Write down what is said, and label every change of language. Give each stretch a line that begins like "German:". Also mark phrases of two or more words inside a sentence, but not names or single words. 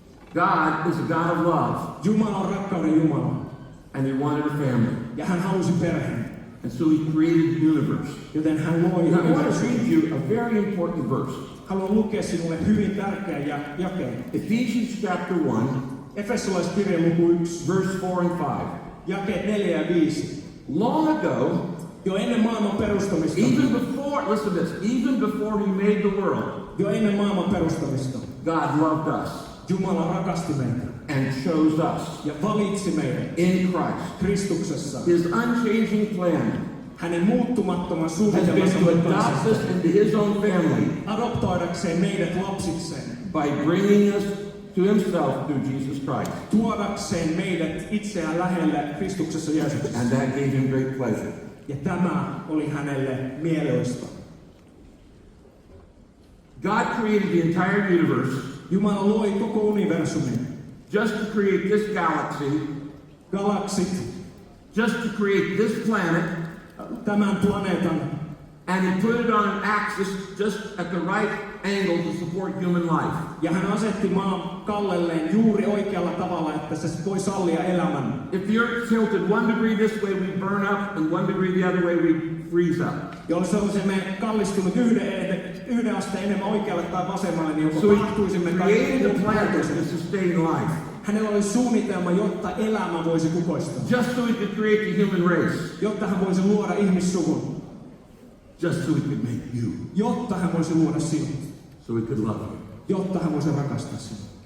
English: God is a God of love,
Finnish: Jumala on rakkauden Jumala.
English: and He wanted a family.
Finnish: Ja hän halusi perheen.
English: And so He created the universe.
Finnish: Joten hän loi
English: Now, I want to
Finnish: universumin.
English: read you a very important verse.
Finnish: Haluan lukea sinulle hyvin tärkeän jakeen.
English: Ephesians chapter 1,
Finnish: Efesolaiskirja luku 1,
English: verse 4 and 5.
Finnish: jakeet 4 ja 5.
English: Long ago,
Finnish: Jo ennen maailman perustamista,
English: even before, listen to this, even before He made the world,
Finnish: jo ennen maailman perustamista,
English: God loved us
Finnish: Jumala rakasti meitä
English: and chose us
Finnish: ja valitsi meidät
English: in Christ.
Finnish: Kristuksessa.
English: His unchanging plan
Finnish: Hänen muuttumattoman
English: has been
Finnish: suunnitelmansa
English: to adopt
Finnish: mukaisesti
English: us into His own family
Finnish: adoptoidakseen meidät lapsikseen,
English: by bringing us to Himself through Jesus Christ.
Finnish: tuodakseen meidät itseään lähelle Kristuksessa Jeesuksessa.
English: And that gave Him great pleasure.
Finnish: Ja tämä oli hänelle mieluista.
English: God created the entire universe
Finnish: Jumala loi koko universumin,
English: just to create this galaxy,
Finnish: galaksit,
English: just to create this planet,
Finnish: tämän planeetan,
English: and He put it on an axis just at the right angle to support human life.
Finnish: ja hän asetti maan kallelleen juuri oikealla tavalla, että se voi sallia elämän.
English: If the Earth tilted 1 degree this way, we burn up, and 1 degree the other way, we freeze up.
Finnish: Jos olisimme kallistunut yhden asteen enemmän oikealle tai vasemmalle, niin
English: So
Finnish: joko
English: He
Finnish: kahtuisimme
English: created
Finnish: tai
English: a planet to
Finnish: kuoltuisimme.
English: sustain life,
Finnish: Hänellä oli suunnitelma, jotta elämä voisi kukoistaa.
English: just so He could create the human race,
Finnish: Jotta hän voisi luoda ihmissuvun.
English: just so He could make you,
Finnish: Jotta hän voisi luoda sinut.
English: so He could love you.
Finnish: Jotta hän voisi rakastaa sinua.